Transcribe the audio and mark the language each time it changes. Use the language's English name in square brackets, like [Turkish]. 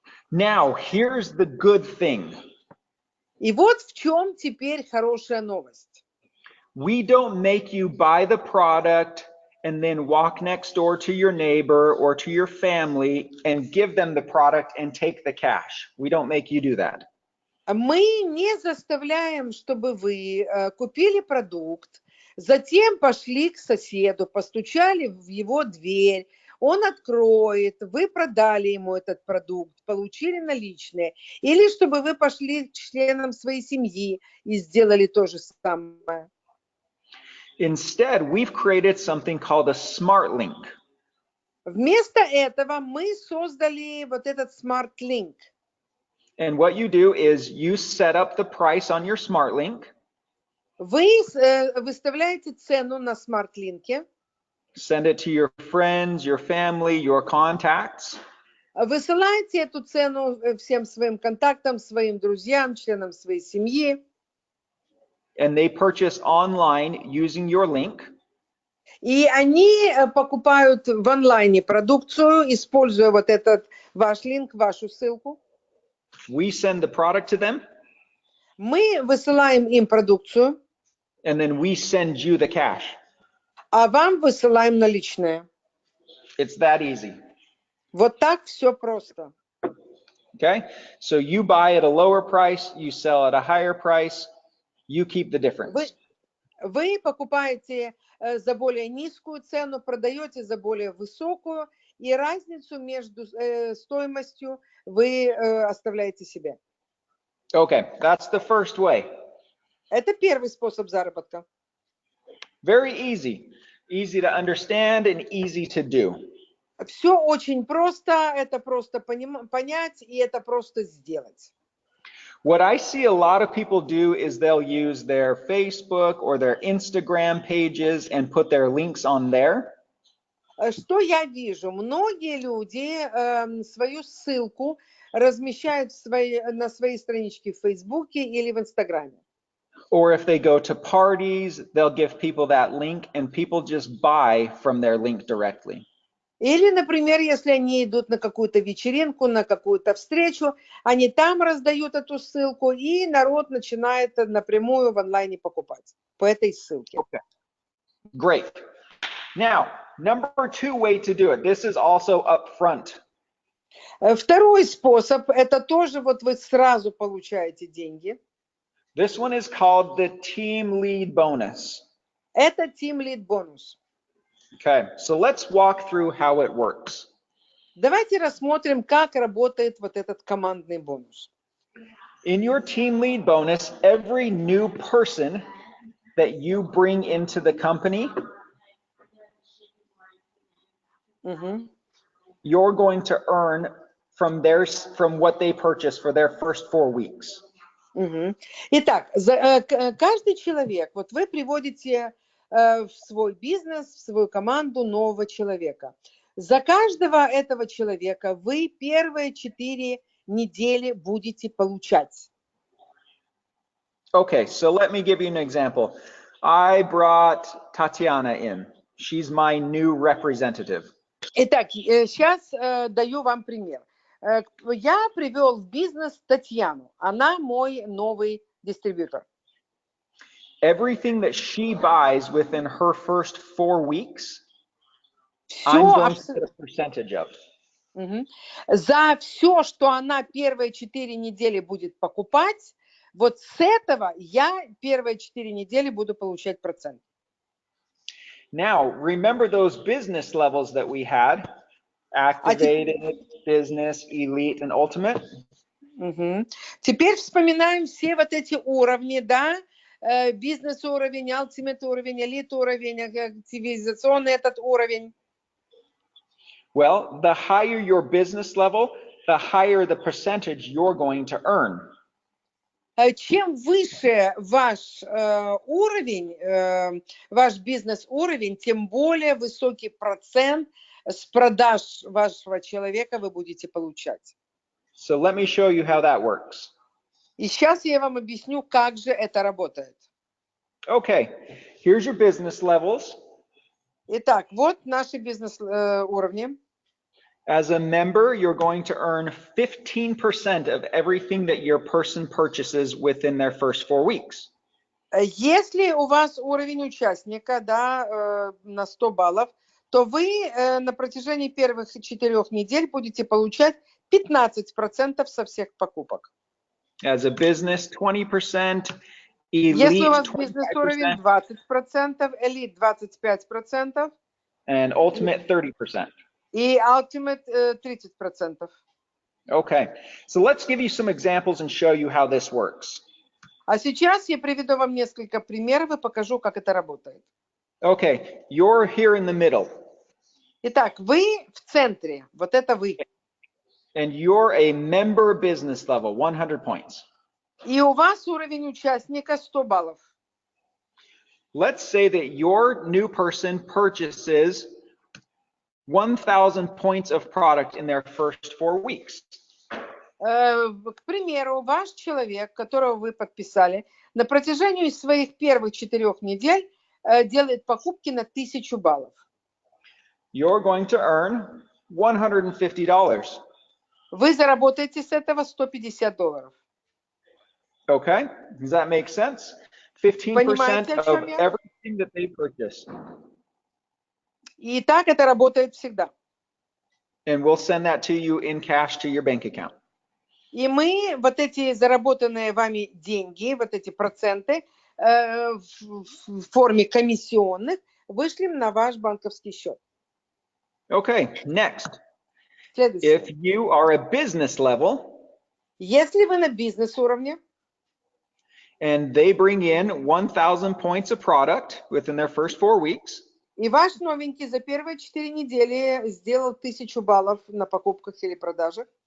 [English] Now, here's the good thing. [Russian] И вот в чем теперь хорошая новость. [English] We don't make you buy the product and then walk next door to your neighbor or to your family and give them the product and take the cash. We don't make you do that. [Russian] Мы не заставляем, чтобы вы купили продукт, затем пошли к соседу, постучали в его дверь, он откроет, вы продали ему этот продукт, получили наличные, или чтобы вы пошли к членам своей семьи и сделали то же самое. [English] Instead, we've created something called a smart link. [Russian] Вместо этого мы создали вот этот Smart Link. [English] And what you do is you set up the price on your smart link. [Russian] Вы выставляете цену на Smart Link. [English] Send it to your friends, your family, your contacts. [Russian] Высылаете эту цену всем своим контактам, своим друзьям, членам своей семьи. [English] And they purchase online using your link. [Russian] И они покупают в онлайне продукцию, используя вот этот ваш линк, вашу ссылку. [English] We send the product to them. [Russian] Мы высылаем им продукцию. [English] And then we send you the cash. [Russian] А вам высылаем наличные. [English] It's that easy. [Russian] Вот так все просто. [English] Okay? So you buy at a lower price, you sell at a higher price, you keep the difference. [Russian] Вы покупаете за более низкую цену, продаете за более высокую, и разницу между стоимостью вы оставляете себе. [English] Okay, that's the first way. [Russian] Это первый способ заработка. [English] Very easy. Easy to understand and easy to do. [Russian] Все очень просто, это просто понять и это просто сделать. [English] What I see a lot of people do is they'll use their Facebook or their Instagram pages and put their links on there. [Russian] Что я вижу? Многие люди свою ссылку размещают на своей страничке в Фейсбуке или в Инстаграме. [English] Or if they go to parties, they'll give people that link and people just buy from their link directly. [Russian] Или, например, если они идут на какую-то вечеринку, на какую-то встречу, они там раздают эту ссылку, и народ начинает напрямую в онлайне покупать по этой ссылке. [English] Okay. Great. Now, number 2 way to do it. This is also upfront. [Russian] Второй способ, это тоже вот вы сразу получаете деньги. [English] This one is called the team lead bonus. [Russian] Это Team Lead бонус. [English] Okay, so let's walk through how it works. [Russian] Давайте рассмотрим, как работает вот этот командный бонус. [English] In your team lead bonus, every new person that you bring into the company, you're going to earn from what they purchase for their first 4 weeks. [Russian] Итак, каждый человек, вот вы приводите в свой бизнес, в свою команду нового человека. За каждого этого человека вы первые 4 недели будете получать. [English] Okay, so let me give you an example. I brought Tatiana in. She's my new representative. [Russian] Итак, сейчас даю вам пример. Я привел в бизнес Татьяну. Она мой новый дистрибьютор. [English] Everything that she buys within her first 4 weeks, I'm going to get a percentage of. [Russian] За все, что она первые 4 недели будет покупать, вот с этого я первые 4 недели буду получать процент. [English] Now, remember those business levels that we had? Activated, business, elite, and ultimate? [Russian] Теперь вспоминаем все вот эти уровни, да? Бизнес-уровень, ultimate-уровень, elite-уровень, активизационный этот уровень. [English] Well, the higher your business level, the higher the percentage you're going to earn. [Russian] Чем выше ваш уровень, ваш бизнес-уровень, тем более высокий процент с продаж вашего человека вы будете получать. [English] So let me show you how that works. [Russian] И сейчас я вам объясню, как же это работает. [English] Okay, here's your business levels. [Russian] Итак, вот наши бизнес-уровни. [English] As a member, you're going to earn 15% of everything that your person purchases within their first 4 weeks. [Russian] Если у вас уровень участника, да, на 100 баллов, то вы на протяжении первых 4 недель будете получать 15% со всех покупок. [English] As a business, 20%, elite, [Russian] Если у вас [English] 25%, [Russian] бизнес-уровень 20%, элит 25%, [English] and ultimate 30%. [Russian] и ultimate 30%. [English] Okay, so let's give you some examples and show you how this works. [Russian] А сейчас я приведу вам несколько примеров и покажу, как это работает. [English] Okay, you're here in the middle. [Russian] Итак, вы в центре, вот это вы. [English] And you're a member business level, 100 points. [Russian] И у вас уровень участника 100 баллов. [English] Let's say that your new person purchases 1,000 points of product in their first 4 weeks. [Russian] К примеру, ваш человек, которого вы подписали, на протяжении своих первых 4 недель делает покупки на 1000 баллов. [English] You're going to earn $150. [Russian] Вы заработаете с этого $150. [English] Okay, does that make sense? 15% of everything that they purchase. [Russian] И так это работает всегда. [English] And we'll send that to you in cash to your bank account. [Russian] И мы вот эти заработанные вами деньги, вот эти проценты в форме комиссионных вышлем на ваш банковский счет. [English] Okay, next. [Russian] Следующее. [English] If you are a business level, [Russian] Если вы на бизнес-уровне, [English] and they bring in 1,000 points of product within their first 4 weeks, [Russian] и ваш новенький за первые 4 недели сделал 1000 баллов на покупках или продажах,